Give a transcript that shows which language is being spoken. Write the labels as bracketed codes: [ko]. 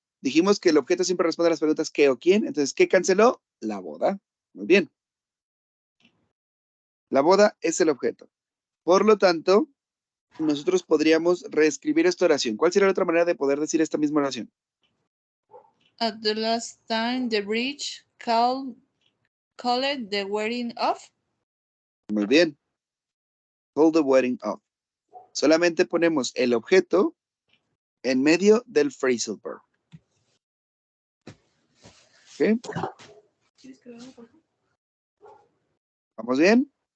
[es] Dijimos que el objeto siempre responde a las preguntas qué o quién. Entonces, ¿qué canceló? La boda. Muy bien. La boda es el objeto. Por lo tanto, nosotros podríamos reescribir esta oración. ¿Cuál sería la otra manera de poder decir esta misma oración? [en] At the last time, the bridge called the wedding off. [es] Muy bien. [en] Call the wedding off. [es] Solamente ponemos el objeto en medio del phrasal verb. ¿Ok? ¿Vamos bien?